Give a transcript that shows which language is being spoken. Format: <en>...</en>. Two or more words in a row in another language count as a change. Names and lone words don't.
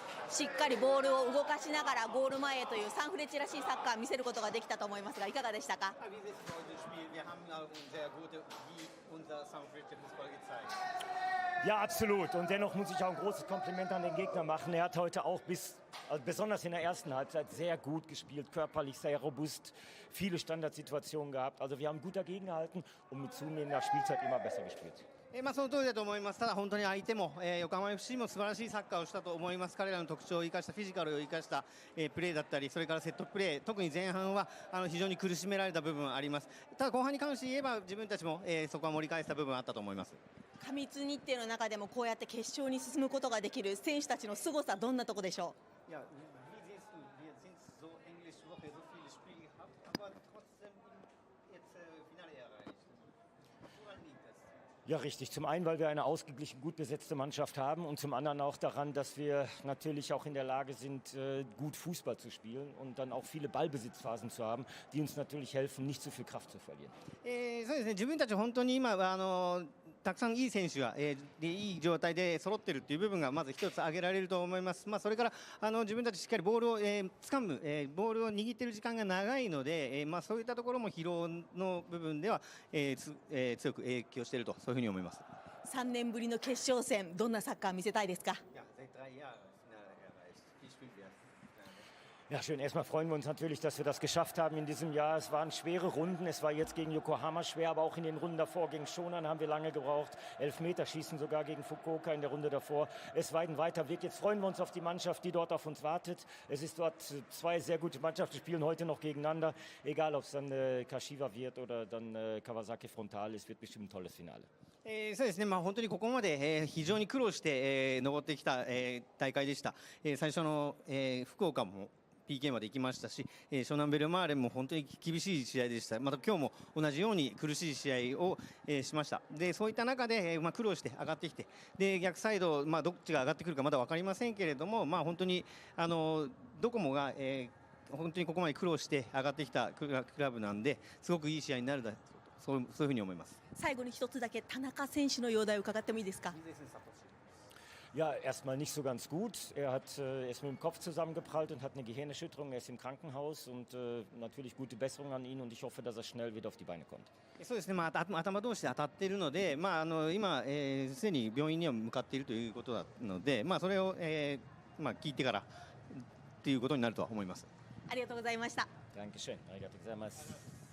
<ja>しっかりボールを動かしながらゴール前へというサンフレッチェらしいサッカーを見せることができたと思いますが、いかがでしたか？</ja> <de>Ja, absolut. Und dennoch muss ich auch ein großes Kompliment an den Gegner machen. Er hat heute auch besonders in der ersten Halbzeit sehr gut gespielt, körperlich sehr robust, viele Standardsituationen gehabt. Also wir haben gut dagegen gehalten und mit zunehmender Spielzeit immer besser gespielt.</de> <ja>その通りだと思います。ただ本当に相手も、横浜 FC も素晴らしいサッカーをしたと思います。彼らの特徴を生かしたフィジカルを生かした、プレーだったり、それからセットプレー、特に前半は非常に苦しめられた部分はあります。ただ後半に関して言えば自分たちも、そこは盛り返した部分はあったと思います。過密日程の中でもこうやって決勝に進むことができる選手たちの凄さ、どんなところでしょう？</ja> <de>Ja, richtig. Zum einen, weil wir eine ausgeglichen, gut besetzte Mannschaft haben und zum anderen auch daran, dass wir natürlich auch in der Lage sind, gut Fußball zu spielen und dann auch viele Ballbesitzphasen zu haben, die uns natürlich helfen, nicht zu viel Kraft zu verlieren.</de> <ja>そうですね、自分たち本当に今たくさんいい選手が、いい状態で揃っているという部分がまず一つ挙げられると思います。それから自分たちしっかりボールを、掴む、ボールを握っている時間が長いので、そういったところも疲労の部分では、強く影響していると、そういうふうに思います。 3年ぶりの決勝戦、どんなサッカー見せたいですか？</ja> <de>Ja, schön. Erstmal freuen wir uns natürlich, dass wir das geschafft haben in diesem Jahr. Es waren schwere Runden. Es war jetzt gegen Yokohama schwer, aber auch in den Runden davor gegen Shonan haben wir lange gebraucht. Elfmeterschießen sogar gegen Fukuoka in der Runde davor. Es war ein weiter Weg. Jetzt freuen wir uns auf die Mannschaft, die dort auf uns wartet. Es ist dort zwei sehr gute Mannschaften, spielen heute noch gegeneinander. Egal, ob es dann Kashiwa wird oder dann Kawasaki Frontal. Es wird bestimmt ein tolles Finale.</de> <ja>そうですね、本当にここまで、非常に苦労して、上ってきた、大会でした。最初の、福岡もPK まで行きましたし、湘南ベルマーレも本当に厳しい試合でした。また今日も同じように苦しい試合を、しました。でそういった中で、苦労して上がってきて、で逆サイド、どっちが上がってくるかまだ分かりませんけれども、本当にどこもが、本当にここまで苦労して上がってきたクラブなんで、すごくいい試合になるだそういうふうに思います。最後に一つだけ田中選手の容体を伺ってもいいですか？</ja> <de>Ja, erstmal nicht so ganz gut. Er ist mit dem Kopf zusammengeprallt und hat eine Gehirnerschütterung. Er ist im Krankenhaus und natürlich gute Besserung an ihn und ich hoffe, dass er schnell wieder auf die Beine kommt.</de> <ja>そうですね、頭同士で当たっているので、今、すでに病院には向かっているということなので、それを、聞いてからということになるとは思います。ありがとうございました。 Dankeschön. ありがとうございます.</ja>